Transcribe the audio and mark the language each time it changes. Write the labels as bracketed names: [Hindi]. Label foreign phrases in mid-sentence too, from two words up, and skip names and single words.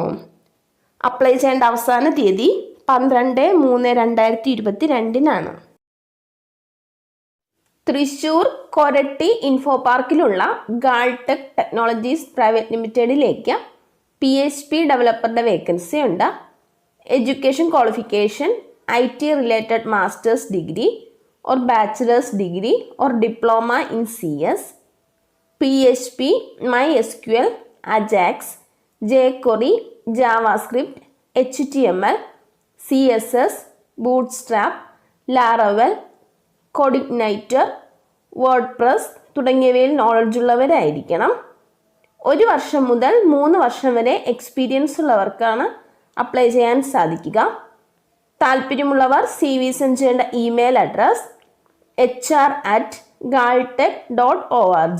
[Malayalam] അപ്ലൈ ചെയ്യേണ്ട അവസാന തീയതി 12/3/2022 തൃശൂർ കൊരട്ടി ഇൻഫോ പാർക്കിലുള്ള ഗാൾടെക് ടെക്നോളജീസ് പ്രൈവറ്റ് ലിമിറ്റഡിലേക്ക് PHP [English] developer's vacancy [Malayalam] ഉണ്ട്. [English] Education qualification IT related masters degree or bachelors degree or diploma in CS, PHP, MySQL, Ajax, jQuery, JavaScript, HTML, CSS, Bootstrap, Laravel, Codeigniter, [Malayalam] WordPress തുടങ്ങിയവയിൽ നോളജ് ഉള്ളവരായിരിക്കണം. 1 വർഷം മുതൽ 3 വർഷം വരെ എക്സ്പീരിയൻസ് ഉള്ളവർക്കാണ് അപ്ലൈ ചെയ്യാൻ സാധിക്കുക. താല്പര്യമുള്ളവർ [English] CV send [Malayalam] ചെയ്യേണ്ട [English] email address [Malayalam] hr@galtech.org.